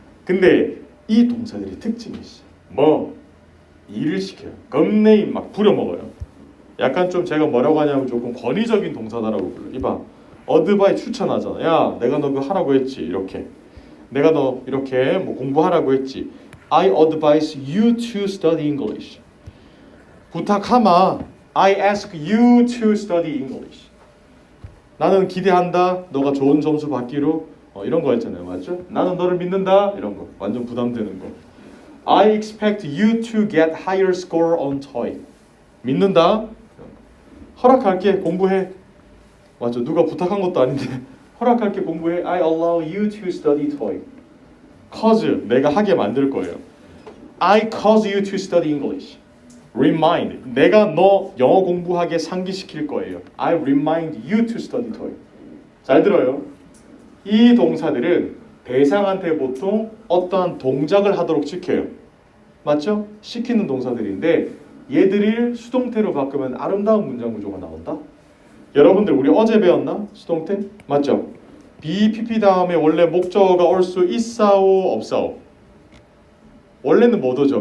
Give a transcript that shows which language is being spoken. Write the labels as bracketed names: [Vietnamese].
[Korean] 근데 이 동사들이 특징이 있어요. 뭐? 일을 시켜요. 겁내 막 부려먹어요. 약간 좀 제가 뭐라고 하냐면 조금 권위적인 동사다라고 불러요. 이봐, 어드바이 추천하잖아. 야, 내가 너 그거 하라고 했지. 이렇게. 내가 너 이렇게 뭐 공부하라고 했지. [English] I advise you to study English. [Korean] 부탁하마. [English] I ask you to study English. [Korean] 나는 기대한다. 너가 좋은 점수 받기로. 이런 거 했잖아요. 맞죠? 나는 너를 믿는다. 이런 거. 완전 부담되는 거. [English] I expect you to get higher score on TOEIC. [Korean] 믿는다. 허락할게. 공부해. 맞죠? 누가 부탁한 것도 아닌데 허락할게. 공부해. [English] I allow you to study TOEIC. [Korean] cause 내가 하게 만들 거예요. [English] I cause you to study English. [Korean] Remind 내가 너 영어 공부하게 상기시킬 거예요. [English] I remind you to study TOEIC. [Korean] 잘 들어요. 이 동사들은 대상한테 보통 어떠한 동작을 하도록 시켜요. 맞죠? 시키는 동사들인데 얘들을 수동태로 바꾸면 아름다운 문장 구조가 나온다. 여러분들 우리 어제 배웠나? 수동태? 맞죠? BPP 다음에 원래 목적어가 올 수 있사오 없사오? 원래는 못 오죠.